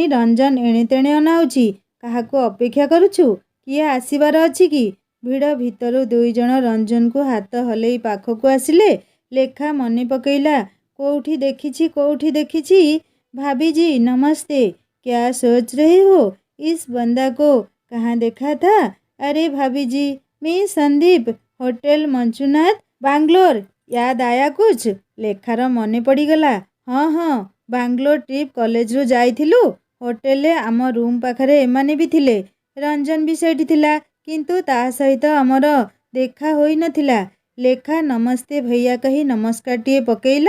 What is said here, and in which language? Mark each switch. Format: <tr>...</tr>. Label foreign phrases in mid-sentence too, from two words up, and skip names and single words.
<or>ରଞ୍ଜନ ଏଣେତେଣେ ଅନାଉଛି। କାହାକୁ ଅପେକ୍ଷା କରୁଛୁ? କିଏ ଆସିବାର ଅଛି କି? ଭିଡ଼ ଭିତରୁ ଦୁଇଜଣ ରଞ୍ଜନକୁ ହାତ ହଲେଇ ପାଖକୁ ଆସିଲେ। ଲେଖା ମନେ ପକେଇଲା, କୋଉଠି ଦେଖିଛି।</or> <hi>भाभीजी नमस्ते, क्या सोच रहे हो? इस बंदा को कहाँ देखा था? अरे भाभी जी, मैं संदीप, होटल मंजुनाथ, बांग्लोर। याद आया कुछ?</hi> <or>ଲେଖାର ମନେ ପଡ଼ିଗଲା। ହଁ, ବାଙ୍ଗଲୋର ଟ୍ରିପ୍ କଲେଜରୁ ଯାଇଥିଲୁ। ହୋଟେଲରେ ଆମ ରୁମ୍ ପାଖରେ ଏମାନେ ବି ଥିଲେ। ରଞ୍ଜନ ବି ସେଇଠି ଥିଲା, କିନ୍ତୁ ତା ସହିତ ଆମର ଦେଖା ହୋଇନଥିଲା। ଲେଖା</or> <hi>नमस्ते भैया</hi> <or>କହି ନମସ୍କାରଟିଏ ପକେଇଲା।</or>